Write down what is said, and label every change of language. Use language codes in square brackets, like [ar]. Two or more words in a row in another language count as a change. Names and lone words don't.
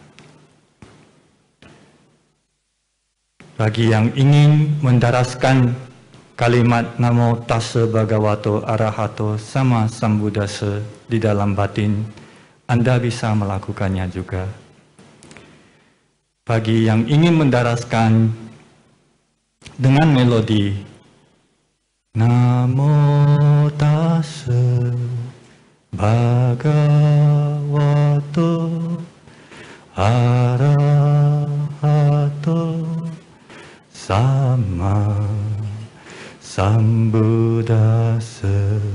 [id] Bagi yang ingin mendaraskan kalimat [pi] Namo Tassa Bhagavato Arahato Sama Sambuddhassa [id] di dalam batin, Anda bisa melakukannya juga. Bagi yang ingin mendaraskan dengan melodi [pi] Namo Tassa Bhagavato Arahato Sama Sambuddhassa.